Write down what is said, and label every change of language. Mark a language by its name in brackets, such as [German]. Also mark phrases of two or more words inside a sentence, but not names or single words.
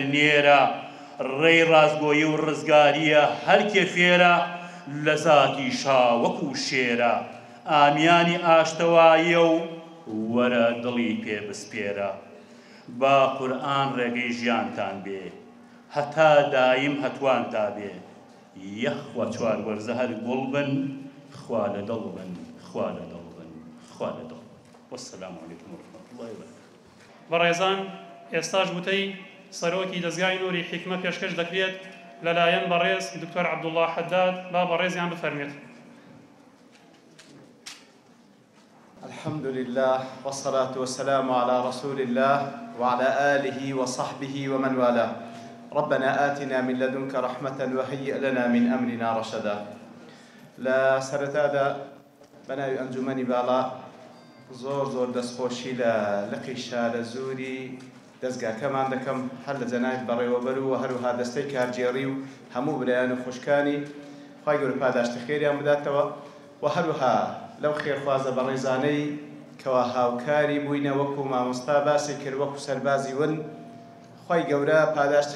[Central Kurdish] نێرە ڕێی ڕازگۆیی و ڕزگاریە هەر کێ فێرە لە زاتی شاوەک و شێرە ئامیانی ئاشتەواییە و وەرە دڵی پێ بسپێرە با قورئان ڕێگەی ژیانتان بێ هەتا دایم هەتوان تا بێ یەخوا چوار وەرزە هەر گوڵ بن خوا لە دڵ بن خوا لە دڵ بن خوا لە دڵ [Arabic] وەسەلام عەلەیکم وەڕەحمەتوڵڵاهی وبەرەکاتوه [Central Kurdish] بەڕێزان ئێستاش وتەی سەرۆکی دەزگای نوری حیکمە پێشکەش دەکرێت لەلایەن بەڕێز دکتۆر عەبدوڵڵا حەداد با بەڕێزیان بفەرمێت. [Arabic] الحمد لله والصلاة والسلام على رسول الله وعلى آله وصحبه ومن والاه. ربنا آتنا من لدنك رحمة وهيئ لنا من أمرنا رشدا. [Central Kurdish] لا سرتادا بناوي أنجمني بالا زۆر دەستخۆشی لە لقی شارە زووری دەستگاکەمان دەکەم هەر لە جەناب بەڕێوەبەر و هەروها دەستەی کارجێڕی و هەموو برایان و خوشکانی خوای گەورە پاداشتی خێریان بداتەوە و هەروها لەو خێرخوازە بەڕێزانەی کەوا هاوکاری بووینە وەکو مامۆستا باسی کرد وەکو سەربازی ون خوای گەورە پاداشتی